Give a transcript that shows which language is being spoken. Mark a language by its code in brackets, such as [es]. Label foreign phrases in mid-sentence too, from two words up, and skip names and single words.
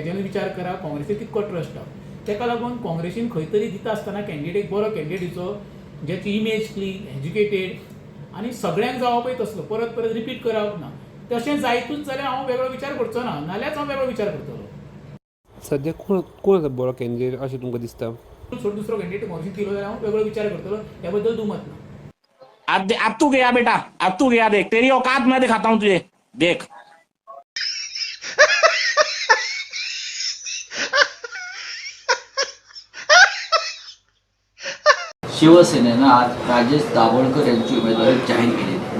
[kok] हेजेर विचार करा काँग्रेसीक कितको ट्रस्ट हा. तेका लागून काँग्रेसीन खंय तरी दिता आसतना कॅन्डिडेट बरो कॅन्डिडेटीचो, ज्याची [en] image clean, [kok] एज्युकेटेड आनी सगळ्यांक जावो पळय तसलो परत परत रिपीट करप ना. तशें जायतूच जाल्यार हांव वेगळो विचार करचो ना, नाल्यार हांव वेगळो विचार करतलो. सध्या कोण आसा बरो कॅन्डिडेट अशें तुमकां दिसता? सोड दुसरो कॅन्डिडेट काँग्रेसीन दिलो जाल्यार हांव वेगळो विचार करतलो, त्या बद्दल दुमत ना. [hi] अब तू गया बेटा, अब तू गया, देख तेरी औकात मैं दिखाता हूँ तुझे, देख. [mr] शिवसेनेनं आज राजेश दाभोळकर यांची उमेदवारी जाहीर केलेली आहे.